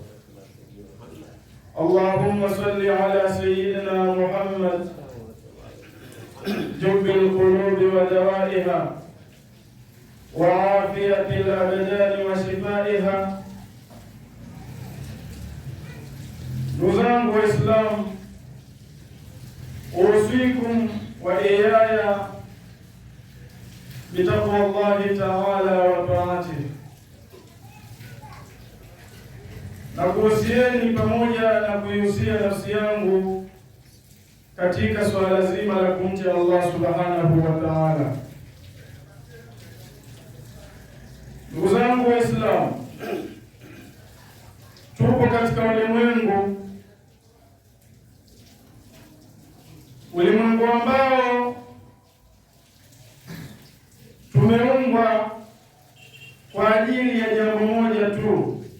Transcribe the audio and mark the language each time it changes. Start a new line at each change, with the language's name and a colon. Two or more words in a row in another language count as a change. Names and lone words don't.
Arabic: اللهم صل على سيدنا محمد جب القلوب ودوائها وعافية الأبدان وشفائها. نزام وإسلام أوصيكم وإياي بتقوى الله تعالى وطاعته.
Swahili: Nakuhusieni pamoja na kuihusia nafsi yangu katika swala zima la kumcha Allah
Arabic: سبحانه وتعالى.
Swahili: Ndugu zangu Waislamu, tupo katika ulimwengu ambao tumeumbwa kwa ajili ya jambo moja tu,